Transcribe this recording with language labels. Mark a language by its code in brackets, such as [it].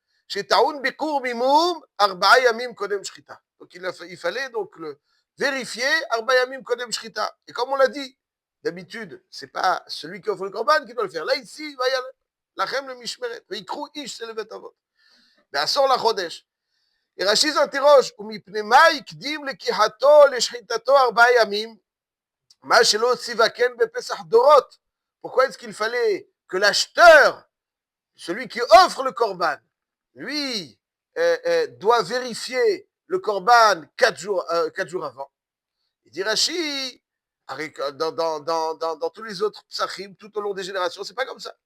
[he] שטעון ביקור מימום 4 ימים קודם שחיטה. [fr] Donc il fallait donc le vérifier [he] 4 ימים קודם שחיטה. [fr] Et comme on l'a dit, d'habitude, c'est pas celui qui offre le korban qui doit le faire. Là, ici, va y aller. [he] לכם למשמרת, ויקחו איש לבית אבות. בעשור לחודש. רש"י זנתירוש, ומפני מה הקדים לקיחתו לשחיטתו 4 ימים, מה שלא ציווה כן בפסח דורות. [fr] Pourquoi est-ce qu'il fallait que l'acheteur, celui qui offre le korban, lui doit vérifier le korban 4 jours avant. Il dit Rashi, dans tous les autres psachim, tout au long des générations, c'est pas comme ça.